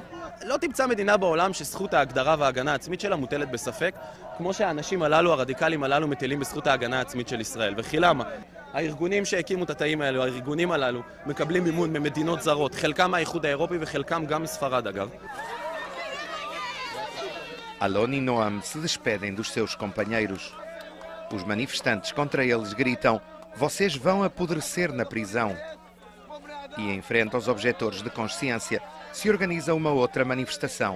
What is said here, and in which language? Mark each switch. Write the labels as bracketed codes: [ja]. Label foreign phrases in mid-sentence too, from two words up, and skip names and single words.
[he] לא תמצא מדינה בעולם שזכות ההגדרה וההגנה העצמית שלה מוטלת בספק, כמו שהאנשים הללו, הרדיקלים הללו, מטילים בזכות ההגנה העצמית של ישראל. וכי למה? הארגונים שהקימו את התאים האלו, הארגונים הללו, מקבלים מימון ממדינות זרות, חלקם מהאיחוד האירופי וחלקם גם מספרד אגב. [pt] Alon e Noam se despedem dos seus companheiros. Os manifestantes contra eles gritam: vocês vão apodrecer na prisão. E em frente aos objetores de consciência se organiza uma outra manifestação.